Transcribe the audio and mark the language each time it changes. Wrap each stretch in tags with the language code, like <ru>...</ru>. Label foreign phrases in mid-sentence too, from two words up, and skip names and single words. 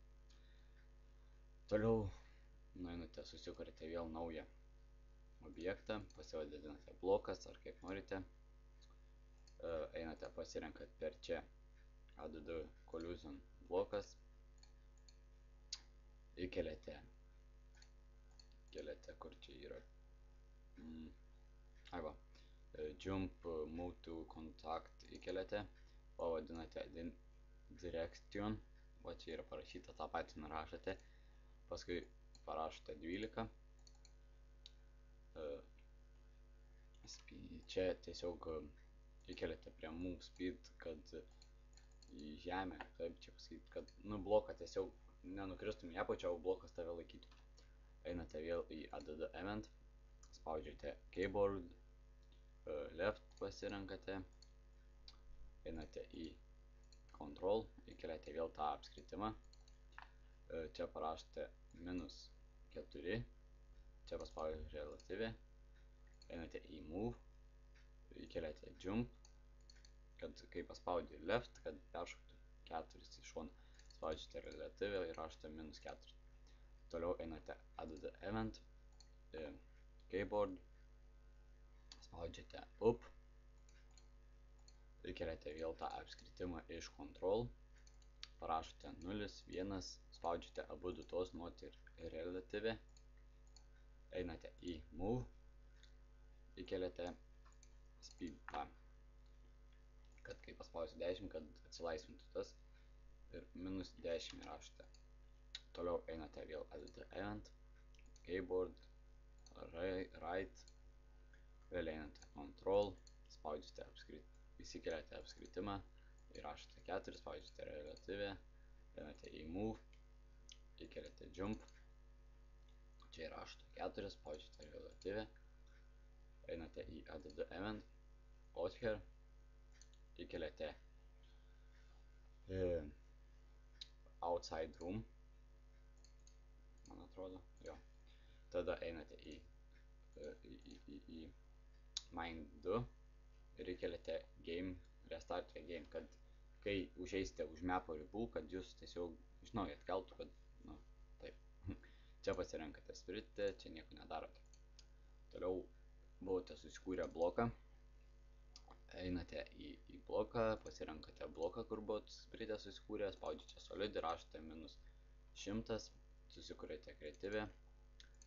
<lt>Toliau nueinate, susikuriate vėl naują objektą, pasivadinate blokas ar kaip norite, einate pasirenkat per čia</lt> <en>add collision</en> <lt>blokas, įkeliate, kur čia yra,</lt> <en>jump move to contact</en> <lt>įkeliate, pavadinate direction, va čia yra parašyta, tą patį nurašote, paskui parašote 12, čia tiesiog įkeliate prie</lt> <en>move speed,</en> <lt>kad į žemę, kaip čia pasakyti, kad bloką tiesiog nenukristum į apačią, o blokas tave laikytų. Einate vėl į</lt> <en>add event,</en> <lt>spaudžiate keyboard, left pasirenkate, einate į control, įkeliate vėl tą apskritimą, čia parašote -4, čia paspaudžiate relative, einate į move, įkeliate jump, kad kai paspaudė left, kad peršoktų 4 į šoną, spaudžiate relative ir rašote -4. Toliau einate</lt> <en>add event,</en> <lt>keyboard, spaudžiate up, įkeliate vėl tą apskritimą iš control, parašote 0, 1, spaudžiate abu tos nuot ir relative, einate į move, įkeliate speed, kad kai paspausiu 10, kad atsilaisvintų tas, ir -10 rašote. Toliau einate vėl</lt> <en>add event,</en> <lt>keyboard, right, vėl einate control, spaudžiate įsikeliate apskritimą, įrašote 4, spaudžiate relative, einate į move, įkeliate jump, čia įrašote 4, spaudžiate relative, einate į</lt> <en>add event,</en> <lt>author, įkeliate</lt> <en>outside room,</en> <lt>man atrodo, jo. Tada einate į mine 2 ir įkeliate</lt> <en>game, restart game,</en> <lt>kad kai užeisite už mapo ribų, kad jūs tiesiog iš naujo atkeltų, kad, taip. Čia pasirenkate spritę, čia nieko nedarote. Toliau buvote susikūrę bloką, einate į bloką, pasirenkate bloką, kur buvot spritę susikūrę, spaudžiate solid ir rašote -100, susikuriate creative,</lt>